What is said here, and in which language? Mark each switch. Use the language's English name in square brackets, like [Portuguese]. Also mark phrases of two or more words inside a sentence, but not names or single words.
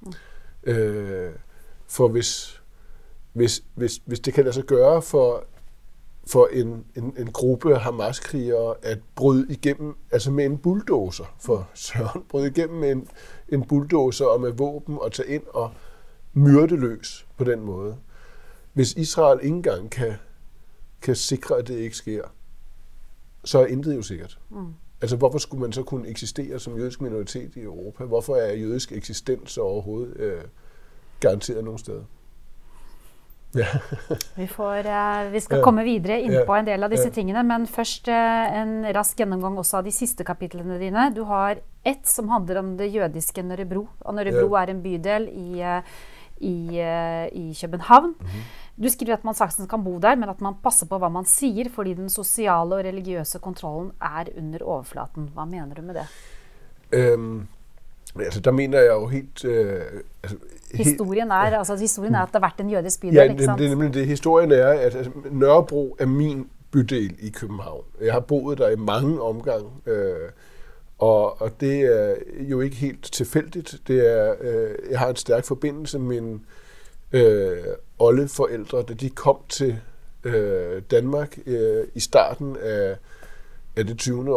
[Danish] For hvis det kan lade sig gøre for en gruppe Hamas-krigere at bryde igennem, altså med en bulldozer, for Søren, bryde igennem med en bulldozer og med våben og tage ind og myrde løs på den måde. Hvis Israel ikke engang kan sikre, at det ikke sker, så er intet jo sikkert. Altså, hvorfor skulle man så kunne eksistere som jødisk minoritet i Europa? Hvorfor er jødisk eksistens overhovedet garanteret nogen steder? Ja. [Norwegian] Vi skal komme videre inn på en del av disse tingene, men først en rask gjennomgang også av de siste kapitlene dine. Du har et som handler om det jødiske Nørrebro, og Nørrebro er en bydel i København. Du skriver at man sagtens kan bo der, men at man passer på hva man sier, fordi den sosiale og religiøse kontrollen er under overflaten. Hva mener du med det? [Danish] Altså, der mener jeg jo helt... [Norwegian] Historien er at det har vært en jødisk bydel, ja, ikke sant? Det er nemlig det. [Danish] Historien er, at Nørrebro er min bydel i København. Jeg har boet der i mange omgange, og det er jo ikke helt tilfældigt. Det er, jeg har en stærk forbindelse med mine oldeforældre, da de kom til Danmark i starten af det 20.